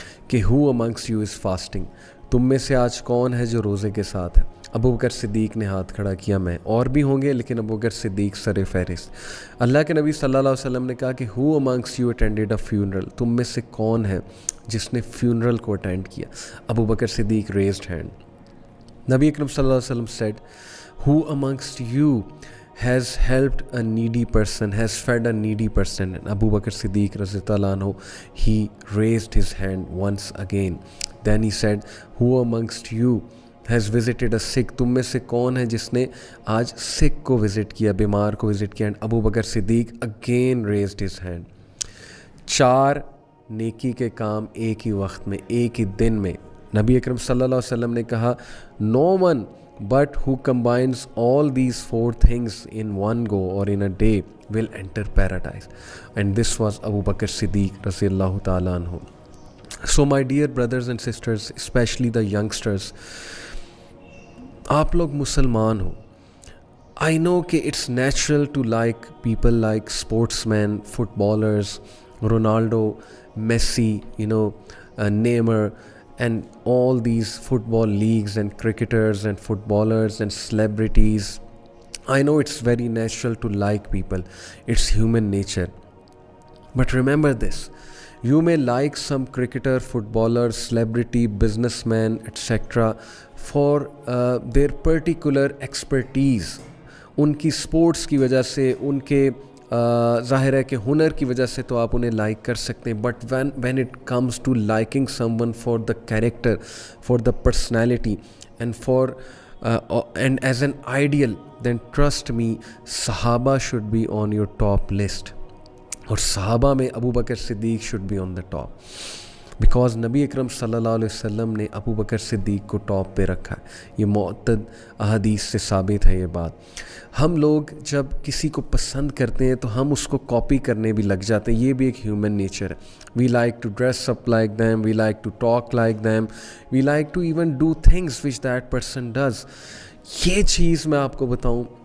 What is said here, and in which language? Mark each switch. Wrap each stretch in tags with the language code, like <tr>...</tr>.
<ur>کہ</ur> <en>who amongst you is fasting,</en> <ur>تم میں سے آج کون ہے جو روزے کے ساتھ ہے؟ ابو بکر صدیق نے ہاتھ کھڑا کیا، میں، اور بھی ہوں گے لیکن ابو بکر صدیق سر فہرست۔ اللہ کے نبی صلی اللہ علیہ وسلم نے کہا کہ</ur> <en>who amongst you attended a funeral,</en> <ur>تم میں سے کون ہے جس نے فیونرل کو اٹینڈ کیا؟ ابو بکر صدیق</ur> <en>Raised hand.</en> <ur>نبی اکرم صلی اللہ علیہ وسلم</ur> <en>said who amongst you has helped a needy person, has fed a needy person? And Abu Bakr Siddiq رضی اللہ عنہ, he raised his hand once again. Then he said who amongst you has visited a sick?</en> <ur>تم میں سے کون ہے جس نے آج سکھ کو وزٹ کیا، بیمار کو وزٹ کیا؟</ur> <en>And Abu Bakr Siddiq again raised his hand.</en> <ur>4 نیکی کے کام ایک ہی وقت میں، ایک ہی دن میں۔ نبی اکرم صلی اللہ علیہ وسلم نے کہا</ur> <en>no one but who combines all these 4 things in one go or in a day will enter paradise. And this was Abu Bakr Siddiq رضی اللہ تعالیٰ عنہ. So my dear brothers and sisters, especially the youngsters,</en> <ur>آپ لوگ مسلمان ہو.</ur> <en>I know کہ it's natural to like people like sportsmen, footballers, Ronaldo, Messi, Neymar, and all these football leagues and cricketers and footballers and celebrities. I know it's very natural to like people. It's human nature. But remember this, you may like some cricketer, footballer, celebrity, businessman, etc. for their particular expertise.</en> <ur>ان کی sports کی وجہ سے، ان کے ظاہر ہے کہ ہنر کی وجہ سے تو آپ انہیں لائک کر سکتے ہیں،</ur> <en>But when it comes to liking someone for the character, for the personality, and as an ideal, then trust me, صحابہ should be on your top list.</en> <ur>اور صحابہ میں ابو بکر صدیق</ur> <en>should be on the top.</en> <ur>Because نبی اکرم صلی اللہ علیہ وسلم نے ابو بکر صدیق کو ٹاپ پہ رکھا ہے، یہ معتد احادیث سے ثابت ہے یہ بات۔ ہم لوگ جب کسی کو پسند کرتے ہیں تو ہم اس کو کاپی کرنے بھی لگ جاتے ہیں، یہ بھی ایک ہیومن نیچر ہے۔</ur> <en>We like to dress up like them, we like to talk like them, we like to even do things which that person does.</en> <ur>یہ چیز میں آپ کو بتاؤں،</ur>